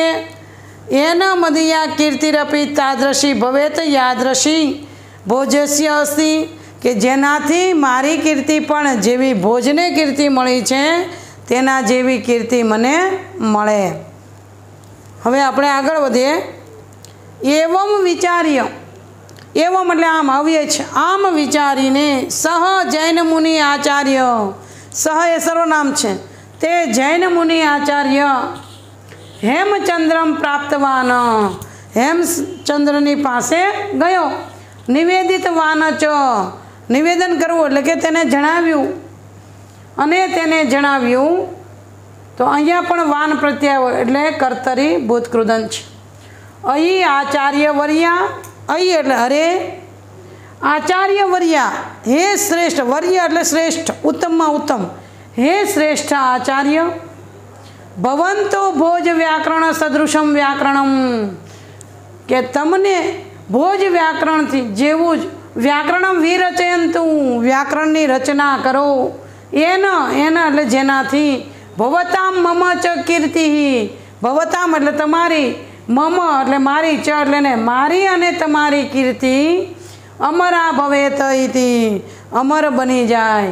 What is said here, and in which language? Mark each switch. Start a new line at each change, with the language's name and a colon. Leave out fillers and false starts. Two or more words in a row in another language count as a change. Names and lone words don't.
Sanskrit: एन मदीया कीर्तिरपि तादृशी भवेत यादृशी भोजस्य अस्ति,
Gujarati: કે જેનાથી મારી કીર્તિ પણ જેવી ભોજને કીર્તિ મળી છે તેના જેવી કીર્તિ મને મળે। હવે આપણે આગળ વધીએ।
Sanskrit: एवं विचार्य,
Gujarati: एवं એટલે આમ અવ્યય છે। આમ વિચારીને સહ જૈન મુનિ આચાર્ય, સહ એ સર્વનામ છે, તે જૈન મુનિ આચાર્ય
Sanskrit: હેમચંદ્રમ પ્રાપ્તવાન,
Gujarati: હેમચંદ્રની પાસે ગયો।
Sanskrit: નિવેદિતવાન ચ,
Gujarati: નિવેદન કરવું એટલે કે તેને જણાવ્યું, અને તેને જણાવ્યું। તો અહીંયા પણ વાન પ્રત્યય હોય એટલે કર્તરી ભૂતકૃદંત છે।
Sanskrit: अयि आचार्य वर्या,
Gujarati: અયિ એટલે અરે,
Sanskrit: आचार्य वर्या, हे श्रेष्ठ,
Gujarati: વર્ય એટલે શ્રેષ્ઠ, ઉત્તમ માં ઉત્તમ,
Sanskrit: हे श्रेष्ठ आचार्य। ભવંતો ભોજ વ્યાકરણ સદૃશમ વ્યાકરણમ,
Gujarati: કે તમને ભોજ વ્યાકરણથી જેવું જ
Sanskrit: વ્યાકરણમ વિરચયંતુ,
Gujarati: વ્યાકરણની રચના કરો, એના એટલે જેનાથી
Sanskrit: ભવતામ મમ ચ કીર્તિ,
Gujarati: ભવતામ એટલે તમારી, મમ એટલે મારી, ચ એટલે ને મારી અને તમારી કીર્તિ
Sanskrit: અમરા ભવેત ઇતિ,
Gujarati: અમર બની જાય.